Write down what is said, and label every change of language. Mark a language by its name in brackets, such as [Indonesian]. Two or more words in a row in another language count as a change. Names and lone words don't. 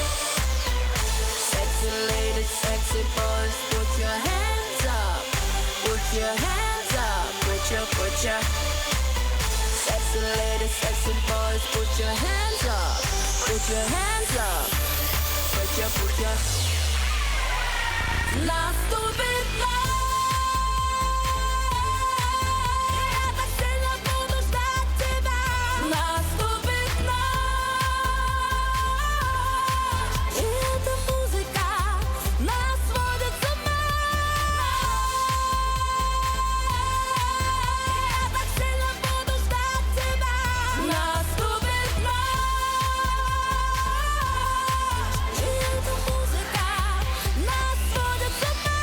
[English] Sexy ladies, sexy boys, put your hands up, put your hands up, put your. Sexy ladies, sexy boys, put your hands up, put your hands up, put your. [Russian] Наступит ночь, я так сильно буду ждать тебя. Наступит ночь, и эта музыка нас сводит с ума. Я так сильно буду ждать тебя. Наступит ночь, и эта музыка нас сводит с ума.